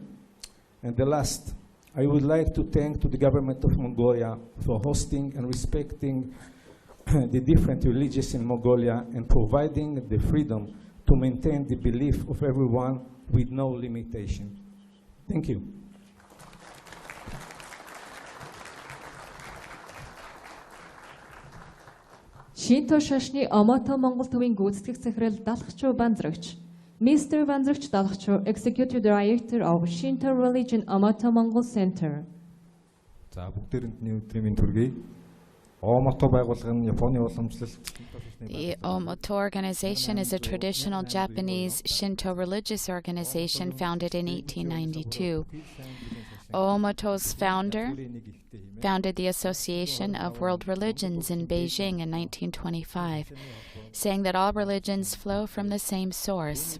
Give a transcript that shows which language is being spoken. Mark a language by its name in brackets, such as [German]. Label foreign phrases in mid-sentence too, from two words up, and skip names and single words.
[English] And the last, I would like to thank to the government of Mongolia for hosting and respecting the different religions in Mongolia and providing the freedom to maintain the belief of everyone with no limitation. Thank you. [Mongolian] Shinto шашны Омото Монгол төвийн гүйцэтгэх захирал Далхчуу Банзрагч. Mr. [English] Banzragч Dalхчуу, Executive Director of Shinto Religion Omoto Mongol Center. [Mongolian] За бүгдээрэнд нэг өдрийн мэнд хүргэе. Омото байгууллага нь Японы уламжлалт. [English] The Omoto organization is a traditional Japanese Shinto religious organization founded in 1892. Oomoto's founder founded the Association of World Religions in Beijing in 1925, saying that all religions flow from the same source.